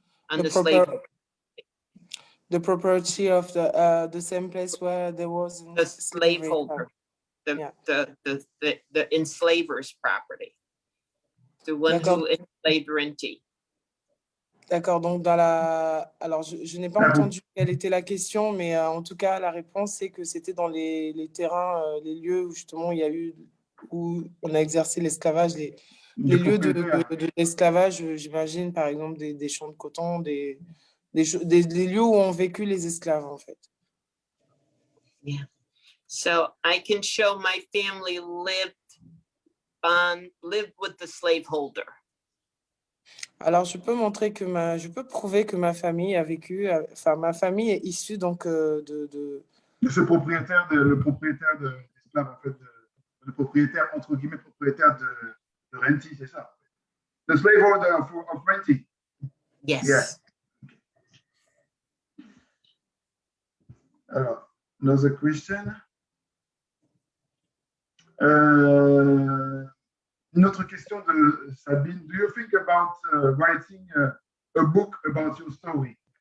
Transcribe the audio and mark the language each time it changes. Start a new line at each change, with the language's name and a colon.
English: On the property of the same place where there was the slaveholder, the enslaver's property, the one who enslaved Renty.
French: D'accord, donc alors je n'ai pas entendu quelle était la question, mais en tout cas la réponse c'est que c'était dans les terrains, les lieux où justement où on a exercé l'esclavage, les lieux de l'esclavage, j'imagine par exemple des champs de coton, des lieux où ont vécu les esclaves en fait.
English: Yeah. So I can show my family lived with the slaveholder.
French: Alors, je peux prouver que ma famille a vécu, ma famille est issue donc de ce propriétaire, le propriétaire de l'esclave, en fait, le propriétaire, entre guillemets, propriétaire de Renty, c'est ça?
English: The slaveholder of Renty. Yes. Yeah. Alors, another question.
French: Une autre question de Sabine.
English: Do you think about writing a book about your story?